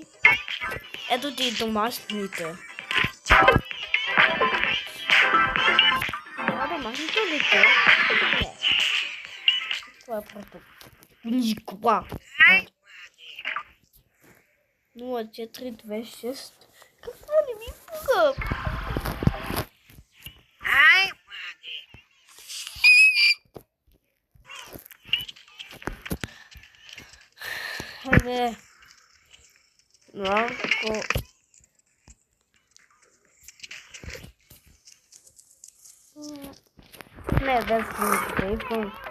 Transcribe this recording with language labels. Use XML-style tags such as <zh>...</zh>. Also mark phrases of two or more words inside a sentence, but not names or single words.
<bg>Ето ти домашните. Домашните ли те? Не. Това е просто никога. 0426. Какво не ми пука?</bg> <en>I want it.</en> <bg>Хайде. Малко. Не, без телефон.</bg>